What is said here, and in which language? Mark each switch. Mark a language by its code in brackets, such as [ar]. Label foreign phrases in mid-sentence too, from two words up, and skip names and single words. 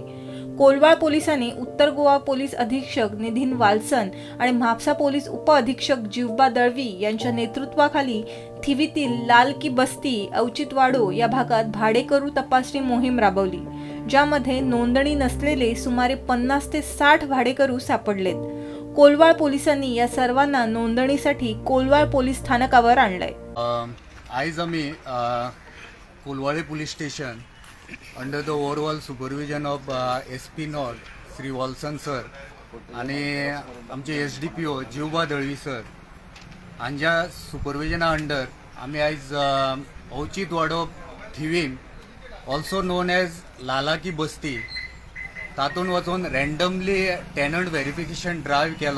[mr] कोलवाळ पोलिसांनी उत्तर गोवा पोलीस अधीक्षक निधीन वाल्सन आणि म्हापसा पोलीस उप अधीक्षक जिव्बा दळवी यांच्या नेतृत्वाखाली थिवीतील लाल की बस्ती औचित्यवाडो या भागात भाडेकरू तपासणी मोहीम राबवली, ज्यामध्ये नोंदणी नसलेले सुमारे 50 ते 60 भाडेकरू सापडलेत। कोलवाळ पोलिसांनी या सर्वांना नोंदणीसाठी कोलवाळ पोलीस स्थानकावर आणलंय। [kok] आयज आमी कोलवाळे पुलीस स्टेशन [en] under the overall supervision of SP North [kok] श्री वॉल्सन सर आणि आमचे SDPO जिव्बा दळवी सर हांच्या सुपरविजना अंडर आमी आयज औचित्यवाडो थिवीम [en] also known as [kok] लाला की बस्ती तातूंत वचून [en] randomly tenant verification drive [kok] केलो।